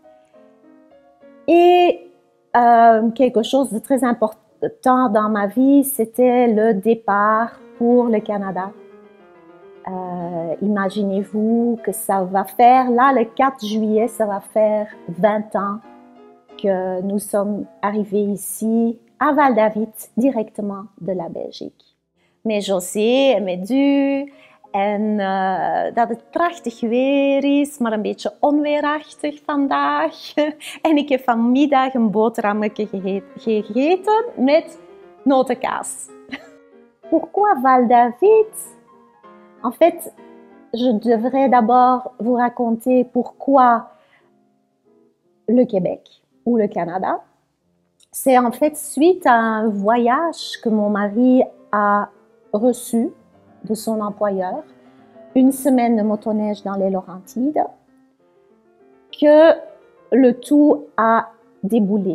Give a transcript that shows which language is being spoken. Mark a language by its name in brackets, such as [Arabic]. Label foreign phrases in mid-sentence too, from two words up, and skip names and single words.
[French] Et quelque chose de très important dans ma vie, c'était le départ pour le Canada. Imaginez-vous que ça va faire, là le 4 juillet, ça va faire 20 ans que nous sommes arrivés ici à Val-David, directement de la Belgique. [Dutch] Met José en met u en dat het prachtig weer is, maar een beetje onweerachtig vandaag. En ik heb vanmiddag een boterhammetje gegeten met notenkaas. [French] Pourquoi Val-David? En fait, je devrais d'abord vous raconter pourquoi le Québec ou le Canada. C'est en fait suite à un voyage que mon mari a reçu de son employeur, 1 semaine de motoneige dans les Laurentides, que le tout a déboulé.